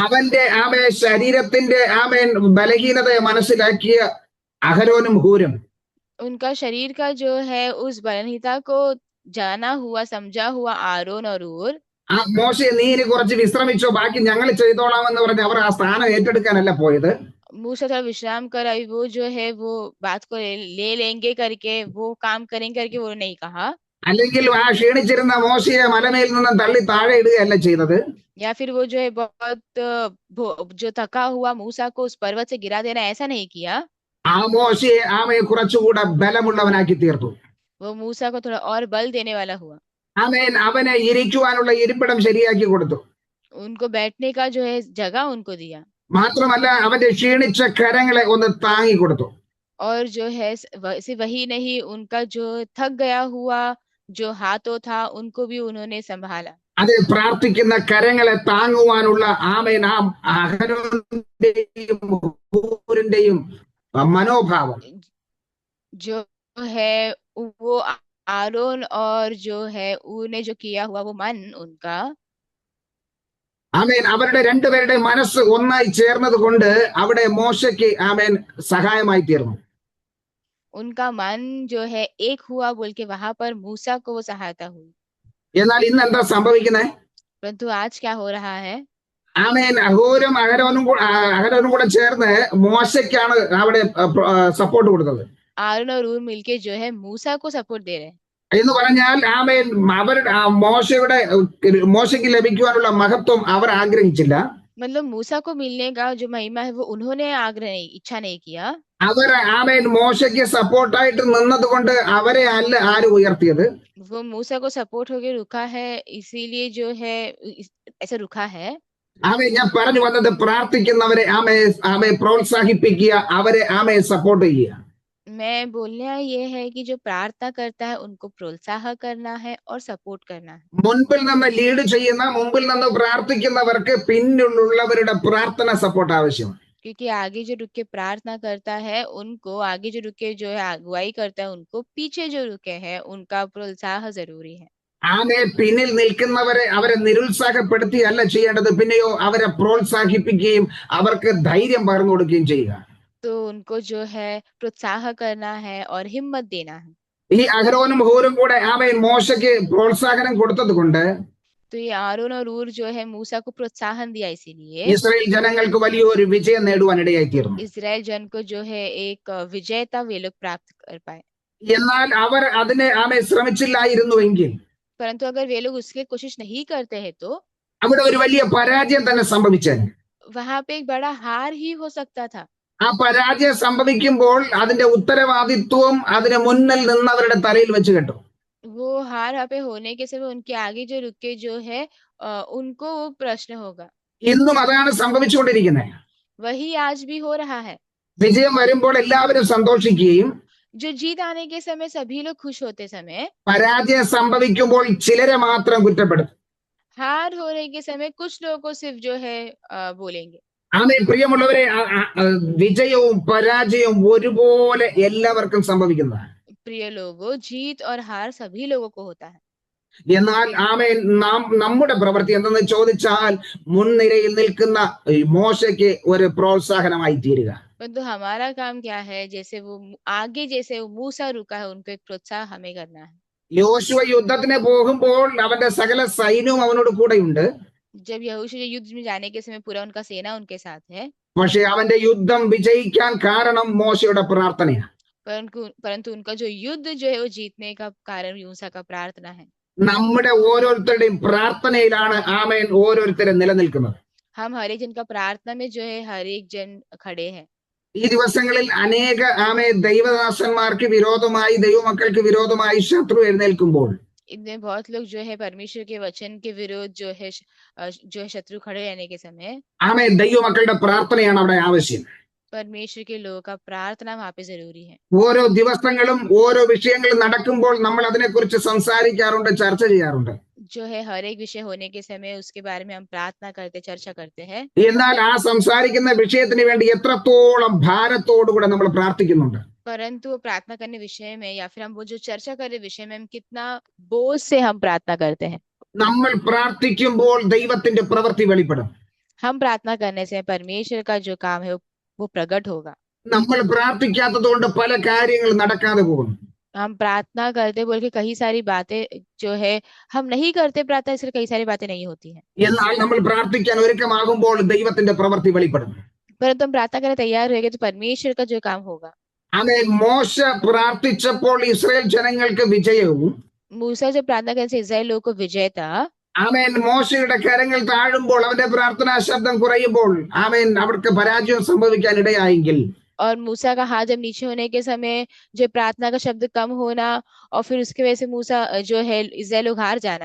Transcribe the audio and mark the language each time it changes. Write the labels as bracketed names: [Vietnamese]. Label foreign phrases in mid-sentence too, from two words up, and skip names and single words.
[Malayalam] അവന്റെ ശരീരത്തിന്റെ ബലഹീനതയെ മനസ്സിലാക്കിയ അഹരോനും ഹൂരും. [Hindi] उनका शरीर का जो है उस बलहीनता को जाना हुआ समझा हुआ आरोन और ऊर, [Malayalam] ആ മോശയെ നീ ഇനി കുറച്ച് വിശ്രമിച്ചോ, ബാക്കി ഞങ്ങൾ ചെയ്തോളാമെന്ന് പറഞ്ഞ് അവർ ആ സ്ഥാനം ഏറ്റെടുക്കാനല്ല പോയത്. [Hindi] मूसा थोड़ा विश्राम कर, अभी वो जो है वो बात को ले लेंगे करके, वो काम करेंगे करके वो नहीं कहा, [Malayalam] അല്ലെങ്കിൽ ആ ക്ഷീണിച്ചിരുന്ന മോശയെ മലമേൽ നിന്നും തള്ളി താഴെ ഇടുകയല്ല ചെയ്തത്. [Hindi] या फिर वो जो है बहुत जो थका हुआ मूसा को उस पर्वत से गिरा देना, ऐसा नहीं किया। [Malayalam] ആ മോശയെ ആമയെ കുറച്ചുകൂടെ ബലമുള്ളവനാക്കി തീർത്തു. [Hindi] वो मूसा को थोड़ा और बल देने वाला हुआ, [Malayalam] ആമേൻ. അവന് ഇരിക്കുവാനുള്ള ഇരിപ്പിടം ശരിയാക്കി കൊടുത്തു. [Hindi] उनको बैठने का जो है जगह उनको दिया, [Malayalam] മാത്രമല്ല അവന്റെ ക്ഷീണിച്ച കരങ്ങളെ ഒന്ന് താങ്ങി കൊടുത്തു. [Hindi] और जो है सिर्फ वही नहीं, उनका जो थक गया हुआ जो हाथों था उनको भी उन्होंने संभाला। [Malayalam] അത് പ്രാർത്ഥിക്കുന്ന കരങ്ങളെ താങ്ങുവാനുള്ള ആമേൻ ആ അഹരോന്റെയും ഹൂറിന്റെയും മനോഭാവം, [Hindi] जो है वो आरोन और जो है ऊने जो किया हुआ वो मन उनका, [Malayalam] ആമേൻ, അവരുടെ രണ്ടുപേരുടെ മനസ്സ് ഒന്നായി ചേർന്നത് കൊണ്ട് അവിടെ മോശയ്ക്ക് ആമേൻ സഹായമായി തീർന്നു. [Hindi] उनका मन जो है एक हुआ बोल के वहां पर मूसा को वो सहायता हुई। [Malayalam] എന്നാൽ ഇന്ന് എന്താ സംഭവിക്കുന്നത്? [Hindi] परंतु आज क्या हो रहा है? [Malayalam] ആമേൻ, ഹൂരും അഹരോനും കൂടെ ചേർന്ന് മോശയ്ക്കാണ് അവിടെ സപ്പോർട്ട് കൊടുത്തത്. [Hindi] आरोन और ऊर मिलके जो है मूसा को सपोर्ट दे रहे हैं। [Malayalam] എന്ന് പറഞ്ഞാൽ ആമേൻ, അവരുടെ മോശയ്ക്ക് ലഭിക്കുവാനുള്ള മഹത്വം അവർ ആഗ്രഹിച്ചില്ല. [Hindi] मतलब मूसा को मिलने का जो महिमा है वो उन्होंने आग्रह नहीं, इच्छा नहीं किया। [Malayalam] അവർ ആമേൻ മോശയ്ക്ക് സപ്പോർട്ടായിട്ട് നിന്നത് കൊണ്ട് അവരെ അല്ല ആര് ഉയർത്തിയത്. [Hindi] वो मूसा को सपोर्ट होके रुका है, इसीलिए जो है ऐसा रुका है। [Malayalam] ആമേൻ, ഞാൻ പറഞ്ഞു വന്നത് പ്രാർത്ഥിക്കുന്നവരെ ആമയെ പ്രോത്സാഹിപ്പിക്കുക, അവരെ ആമയെ സപ്പോർട്ട് ചെയ്യുക. [Hindi] मैं बोलना ये है कि जो प्रार्थना करता है उनको प्रोत्साहन करना है और सपोर्ट करना है। [Malayalam] മുൻപിൽ നിന്ന് ലീഡ് ചെയ്യുന്ന, മുമ്പിൽ നിന്ന് പ്രാർത്ഥിക്കുന്നവർക്ക് പിന്നിലുള്ളവരുടെ പ്രാർത്ഥന സപ്പോർട്ട് ആവശ്യമാണ്. [Hindi] क्योंकि आगे जो रुक के प्रार्थना करता है उनको, आगे जो रुक के जो है अगुवाई करता है उनको, पीछे जो रुके हैं उनका प्रोत्साहन जरूरी है। [Malayalam] ആമേ, പിന്നിൽ നിൽക്കുന്നവരെ അവരെ നിരുത്സാഹപ്പെടുത്തിയല്ല ചെയ്യേണ്ടത്, പിന്നെയോ അവരെ പ്രോത്സാഹിപ്പിക്കുകയും അവർക്ക് ധൈര്യം പകർന്നു കൊടുക്കുകയും ചെയ്യുക. [Hindi] तो उनको जो है प्रोत्साहन करना है और हिम्मत देना है। [Malayalam] ഈ അഹരോനും ഹൂരും കൂടെ ആമേൻ മോശയ്ക്ക് പ്രോത്സാഹനം കൊടുത്തത് കൊണ്ട് [Hindi] तो ये आरोन और ऊर जो है मूसा को प्रोत्साहन दिया, इसीलिए [Malayalam] ഇസ്രായേൽ ജനങ്ങൾക്ക് വലിയൊരു വിജയം നേടുവാൻ ഇടയായി തീർന്നു. [Hindi] इजराइल जन को जो है एक विजयता वे लोग प्राप्त कर पाए। [Malayalam] എന്നാൽ അവർ അതിനെ ആമേ ശ്രമിച്ചില്ലായിരുന്നുവെങ്കിൽ, [Hindi] परंतु अगर वे लोग उसके कोशिश नहीं करते हैं तो [Malayalam] അവിടെ ഒരു വലിയ പരാജയം തന്നെ സംഭവിച്ചേനെ. [Hindi] वहां पे एक बड़ा हार ही हो सकता था। [Malayalam] ആ പരാജയം സംഭവിക്കുമ്പോൾ അതിന്റെ ഉത്തരവാദിത്വം അതിന് മുന്നിൽ നിന്നവരുടെ തലയിൽ വെച്ച് കെട്ടു. [Hindi] वो हार यहाँ पे होने के समय उनके आगे जो रुके जो है उनको वो प्रश्न होगा। [Malayalam] ഇന്നും അതാണ് സംഭവിച്ചുകൊണ്ടിരിക്കുന്നത്. [Hindi] वही आज भी हो रहा है। [Malayalam] വിജയം വരുമ്പോൾ എല്ലാവരും സന്തോഷിക്കുകയും [Hindi] जो जीत आने के समय सभी लोग खुश होते समय, [Malayalam] പരാജയം സംഭവിക്കുമ്പോൾ ചിലരെ മാത്രം കുറ്റപ്പെടുത്തും. [Hindi] हार होने के समय कुछ लोगों को सिर्फ जो है बोलेंगे। [Malayalam] ആമേൻ, പ്രിയമുള്ളവരെ, വിജയവും പരാജയവും ഒരുപോലെ എല്ലാവർക്കും സംഭവിക്കുന്നതാണ്. [Hindi] प्रिय लोगों, जीत और हार सभी लोगों को होता है। [Malayalam] എന്നാൽ ആമേൻ, നമ്മുടെ പ്രവൃത്തി എന്തെന്ന് ചോദിച്ചാൽ മുൻനിരയിൽ നിൽക്കുന്ന മോശയ്ക്ക് ഒരു പ്രോത്സാഹനമായി തീരുക. [Hindi] परंतु हमारा काम क्या है? जैसे वो आगे जैसे वो मूसा रुका है, उनको एक प्रोत्साहन हमें करना है। [Malayalam] യോശുവ യുദ്ധത്തിന് പോകുമ്പോൾ അവന്റെ സകല സൈന്യവും അവനോട് കൂടെയുണ്ട്. [Hindi] जब यहोशू युद्ध में जाने के समय पूरा उनका सेना उनके साथ है, [Malayalam] പക്ഷെ അവന്റെ യുദ്ധം വിജയിക്കാൻ കാരണം മോശയുടെ പ്രാർത്ഥനയാണ്. [Hindi] परंतु उनका जो युद्ध जो है वो जीतने का कारण मूसा का प्रार्थना है। [Malayalam] നമ്മുടെ ഓരോരുത്തരുടെയും പ്രാർത്ഥനയിലാണ് ആമേൻ ഓരോരുത്തരെ നിലനിൽക്കുന്നത്. [Hindi] हम हर एक जन का प्रार्थना में जो है हर एक जन खड़े हैं। [Malayalam] ഈ ദിവസങ്ങളിൽ അനേക ദൈവദാസന്മാർക്ക് വിരോധമായി, ദൈവമക്കൾക്ക് വിരോധമായി ശത്രു എഴുന്നേൽക്കുമ്പോൾ [Hindi] इनमें बहुत लोग जो है परमेश्वर के वचन के विरोध जो है शत्रु खड़े रहने के समय [Malayalam] ദൈവമക്കളുടെ പ്രാർത്ഥനയാണ് അവിടെ ആവശ്യം. [Hindi] परमेश्वर के लोगों का प्रार्थना वहाँ पे जरूरी है। [Malayalam] ഓരോ ദിവസങ്ങളും ഓരോ വിഷയങ്ങളും നടക്കുമ്പോൾ നമ്മൾ അതിനെക്കുറിച്ച് സംസാരിക്കാറുണ്ട്, ചർച്ച ചെയ്യാറുണ്ട്. [Hindi] जो है हर एक विषय होने के समय उसके बारे में हम प्रार्थना करते, चर्चा करते हैं। [Malayalam] എന്നാൽ ആ സംസാരിക്കുന്ന വിഷയത്തിന് വേണ്ടി എത്രത്തോളം ഭാരത്തോടുകൂടെ നമ്മൾ പ്രാർത്ഥിക്കുന്നുണ്ട്. [Hindi] परंतु प्रार्थना करने विषय में या फिर हम वो जो चर्चा कर रहे विषय में हम कितना बोझ से हम प्रार्थना करते हैं। [Malayalam] നമ്മൾ പ്രാർത്ഥിക്കുമ്പോൾ ദൈവത്തിന്റെ പ്രവൃത്തി വെളിപ്പെടും. [Hindi] हम प्रार्थना करने से परमेश्वर का जो काम है वो प्रकट होगा. [Malayalam] നമ്മൾ പ്രാർത്ഥിക്കാത്തത് കൊണ്ട് പല കാര്യങ്ങളും നടക്കാതെ പോകുന്നു. [Hindi] हम प्रार्थना करते बोल के कई सारी बातें जो है हम नहीं करते प्रार्थना, इसलिए कई सारी बातें नहीं होती हैं। [Malayalam] എന്നാൽ നമ്മൾ പ്രാർത്ഥിക്കാൻ ഒരുക്കമാകുമ്പോൾ ദൈവത്തിന്റെ പ്രവൃത്തി വെളിപ്പെടും. [Hindi] परंतु हम प्रार्थना करने तैयार रहेंगे तो परमेश्वर का जो काम होगा। [Malayalam] ആമേൻ. മോശ പ്രാർത്ഥിച്ചപ്പോൾ ഇസ്രായേൽ ജനങ്ങൾക്ക് വിജയവും, [Hindi] मूसा जब प्रार्थना करने से इस्राएल लोगों को विजय था, [Malayalam] ആമേൻ, മോശയുടെ കരങ്ങൾ താഴുമ്പോൾ അവന്റെ പ്രാർത്ഥനാ ശബ്ദം കുറയുമ്പോൾ ആമേൻ അവർക്ക് പരാജയം സംഭവിക്കാൻ ഇടയായെങ്കിൽ, [Hindi] और मूसा का हाथ जब नीचे होने के समय जो प्रार्थना का शब्द कम होना और फिर उसकी वजह से मूसा जो है इस्राएल लोग हार जाना,